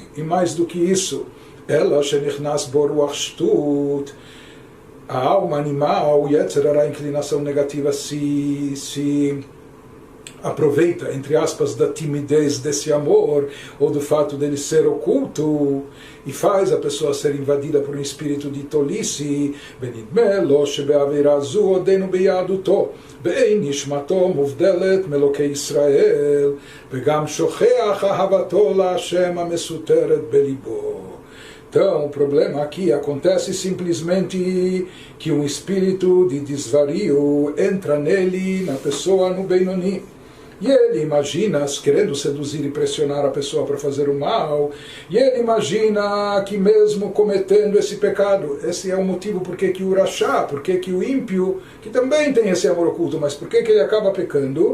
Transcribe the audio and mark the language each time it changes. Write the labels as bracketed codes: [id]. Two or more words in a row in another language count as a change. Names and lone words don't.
[pt] E mais do que isso, ela [he] שנכנס בו רוח שטות, [pt] a alma animal, a inclinação negativa se aproveita, entre aspas, da timidez desse amor, ou do fato dele ser oculto, e faz a pessoa ser invadida por um espírito de tolice. [he] בנדמה לו שבעבירה זו עודנו ביהדותו באין נשמתו מובדלת מאלקי ישראל וגם שוכח אהבתו לה' המסותרת בלבו. [pt] Então, o problema aqui acontece simplesmente que um espírito de desvario entra nele, na pessoa, no Benoni. E ele imagina, querendo seduzir e pressionar a pessoa para fazer o mal, e ele imagina que mesmo cometendo esse pecado, esse é o motivo por que o Rashá, por que o ímpio, que também tem esse amor oculto, mas por que ele acaba pecando?